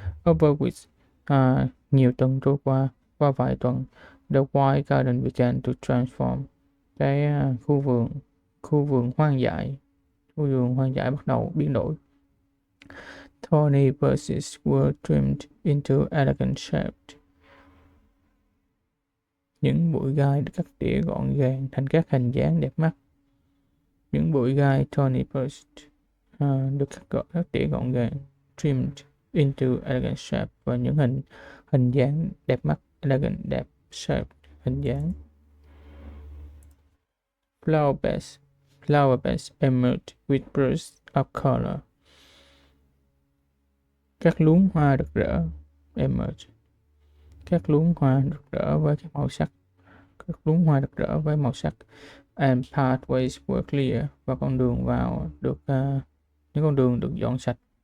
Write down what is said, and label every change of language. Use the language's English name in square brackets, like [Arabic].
[English] Over which [Vietnamese] nhiều tuần trôi qua vài tuần, [English] the wild garden began to transform. [Vietnamese] Cái khu vườn hoang dại bắt đầu biến đổi. [English] Thorny bushes were trimmed into elegant shapes. [Vietnamese] Những bụi gai được cắt tỉa gọn gàng thành các hình dáng đẹp mắt. Những bụi gai [English] thorny bush [Vietnamese] được cắt tỉa gọn gàng, [English] trimmed into elegant shape, [Vietnamese] và những hình dáng đẹp mắt, elegant, đẹp, shape, hình dáng. [English] Flower beds emerge with bursts of color. [Vietnamese] Các luống hoa rực rỡ, emerge. Các luống hoa rực rỡ với các màu sắc. Các luống hoa rực rỡ với màu sắc. [English] And pathways were clear, [Vietnamese] và con đường vào được những con đường được dọn sạch.